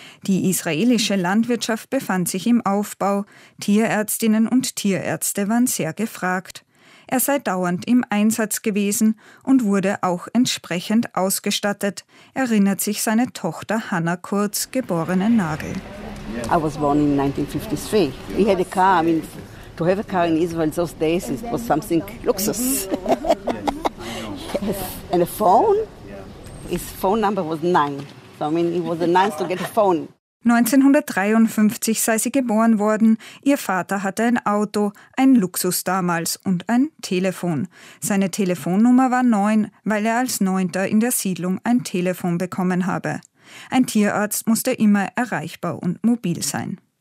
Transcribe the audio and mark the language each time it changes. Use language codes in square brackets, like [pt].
[de] Die israelische Landwirtschaft befand sich im Aufbau, Tierärztinnen und Tierärzte waren sehr gefragt. Er sei dauernd im Einsatz gewesen und wurde auch entsprechend ausgestattet, erinnert sich seine Tochter Hanna Kurz, geborene Nagel. [en] I was born in 1953. We had a car. I mean, to have a car in Israel those days it was something luxus. Yes. And a phone? His phone number was 9. So I mean, it was nice to get a phone. [de] 1953 sei sie geboren worden. Ihr Vater hatte ein Auto, ein Luxus damals und ein Telefon. Seine Telefonnummer war 9, weil er als 9. in der Siedlung ein Telefon bekommen habe. Ein Tierarzt musste immer erreichbar und mobil sein.